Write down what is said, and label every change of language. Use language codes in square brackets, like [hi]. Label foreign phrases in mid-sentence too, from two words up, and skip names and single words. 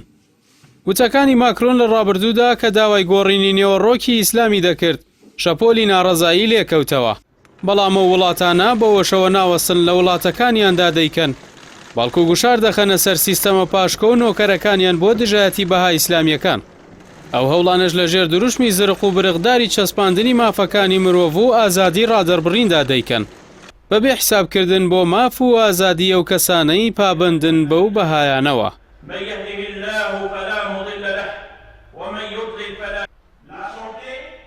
[ckb] وتەکانی ماکرۆن لە ڕابردوودا کە داوای گۆڕینی نێوەڕۆکی ئیسلامی دەکرد شەپۆلی ناڕەزایی لێکەوتەوە، بەڵام ئەو وڵاتانە بەوەشەوە ناوەسن لە وڵاتەکانیاندا دەیکەن، بەڵکو گوشار دەخەنە سەر سیستەمە پاشکە و نۆکەرەکانیان بۆ دژایەتی بەها ئیسلامیەکان. ئەو هەوڵانش لە ژێر دروشمی زرق و برقداری چەسپاندنی مافەکانی مرۆڤ و ئازادی ڕادەربڕیندا دەیکەن، بەبێ حسابکردن بۆ ماف و ئازادی ئەو کەسانەی پابندن بەو بەهایانەوە. [ar] من يهده الله فلا مضل له ومن يضلل فلا